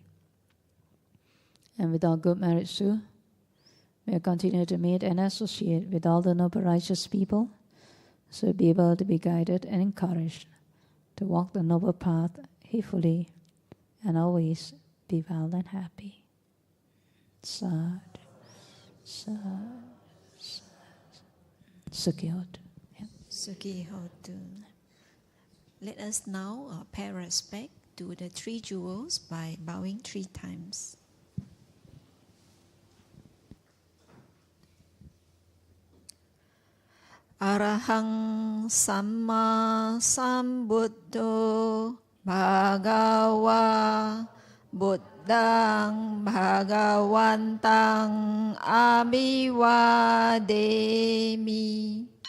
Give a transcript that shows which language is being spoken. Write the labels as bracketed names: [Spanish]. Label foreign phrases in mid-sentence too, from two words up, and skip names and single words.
[English] And with our good merits too, may we continue to meet and associate with all the noble righteous people, so be able to be guided and encouraged to walk the noble path heedfully and always be well and happy. [Pali] Sad, sad, sad. Sukhi Hotu. Sukhi Hotu. [English] Let us now pay respect to the three jewels by bowing 3 times. [Pali] Arahang Samma Sambuddho Bhagava Buddhang Bhagavantang Abhivademi.